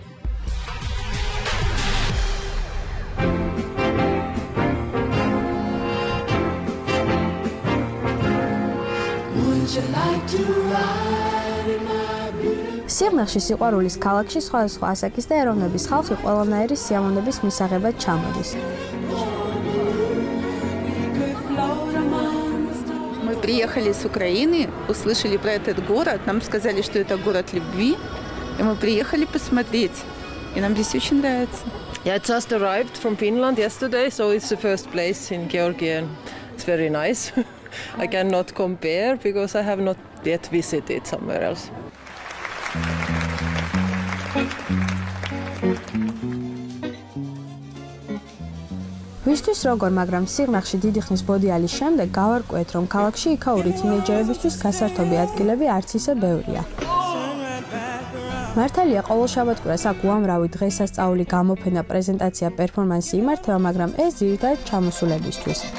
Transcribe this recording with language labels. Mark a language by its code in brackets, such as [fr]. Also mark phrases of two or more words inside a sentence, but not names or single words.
[ka] სიღნაღში სიყვარულის ქალაქში სხვადასხვა ასაკის და ეროვნების ხალხი ყველანაირი სიამოვნების მისაღებად ჩამოდის. [ru] Мы приехали с Украины, услышали про этот город, нам сказали, что это город любви, и мы приехали посмотреть, и нам здесь очень нравится. [en] Yeah, I just arrived from Finland yesterday, so it's the first place in Georgia. It's very nice. I cannot compare because I have not yet visited somewhere else. [ka] ვისთვის როგორ, მაგრამ სიღნაღში დიდი ხნის ბოდიალის შემდეგ გავარკვიეთ, რომ ქალაქში იქაური თინეიჯერებისთვის გასართობი ადგილები არც ისე ბევრია. მართალია, ყოველ შაბათ-კვირას აქ უამრავი დღესასწაული, გამოფენა, პრეზენტაცია, პერფორმანსი იმართება, მაგრამ ეს ძირითადად ჩამოსულებისთვის.